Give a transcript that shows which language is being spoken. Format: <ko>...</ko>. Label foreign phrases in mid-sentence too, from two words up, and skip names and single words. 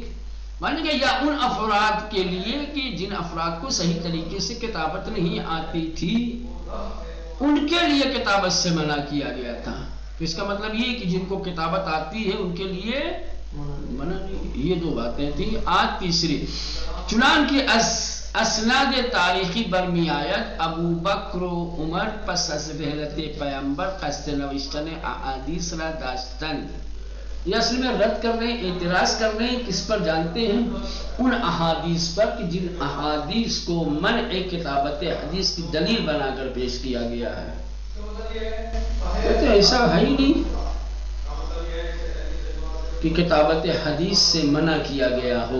<ur>مانے کہ یا ان افراد کے لیے کہ جن افراد کو صحیح طریقے سے کتابت نہیں آتی تھی، ان کے لیے کتابت سے منع کیا گیا تھا. تو اس کا مطلب یہ کہ جن کو کتابت آتی ہے ان کے لیے منع نہیں. یہ دو باتیں تھیں. آج تیسری،</ur> <fa>چنانکہ اسناد تاریخی برمی آید ابو بکر و عمر پس از رحلت پیامبر قصد نوشتن احادیث را داشتن.</fa> <ur>یہ اصل میں رد کر رہے ہیں، اعتراض کر رہے ہیں کس پر جانتے ہیں؟ ان احادیث پر کہ جن احادیث کو منع کتابت حدیث کی دلیل بنا کر پیش کیا گیا ہے. تو ایسا ہے ہی نہیں کہ کتابت حدیث سے منع کیا گیا ہو.</ur>